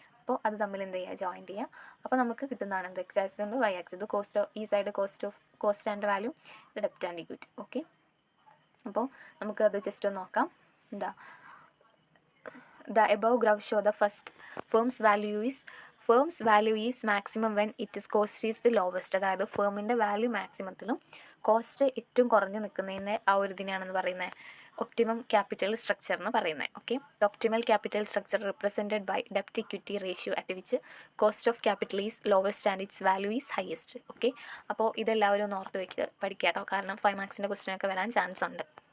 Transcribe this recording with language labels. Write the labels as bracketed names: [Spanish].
[Malayalam] അപ്പോൾ അത് തമ്മിൽ എന്ത് ചെയ്യുക, ജോയിൻ ചെയ്യുക. അപ്പോൾ നമുക്ക് കിട്ടുന്നതാണ് എന്ത്, എക്സ് ആക്സിസ് ഉണ്ട്, വൈ ആക്സിസ്. ഇത് ഈ സൈഡ് കോസ്റ്റ് ആൻഡ് വാല്യൂ, ഇത് ഡെപ്റ്റ് ആൻഡ് ഇക്വിറ്റി. ഓക്കെ, അപ്പോൾ നമുക്കത് ജസ്റ്റ് ഒന്ന് നോക്കാം. [English] The above graph show the first firm's value is maximum when its cost is the lowest. [Malayalam] അതായത് ഫേമിൻ്റെ വാല്യൂ മാക്സിമത്തിലും കോസ്റ്റ് ഏറ്റവും കുറഞ്ഞ് നിൽക്കുന്നതിന് ആ ഒരു ഇതിനെയാണെന്ന് പറയുന്നത് ഒപ്റ്റിമം ക്യാപിറ്റൽ സ്ട്രക്ചർ എന്ന് പറയുന്നത്. [English] Okay, the optimal capital structure represented by ഡെപ്റ്റ് equity ratio at which cost of capital is lowest and it's value is highest. [Malayalam] Okay, അപ്പോൾ ഇതെല്ലാവരും ഒന്ന് ഓർത്ത് പഠിക്കുക കേട്ടോ, കാരണം 5 മാർക്സിൻ്റെ ക്വസ്റ്റ്യനൊക്കെ വരാൻ ചാൻസ് ഉണ്ട്.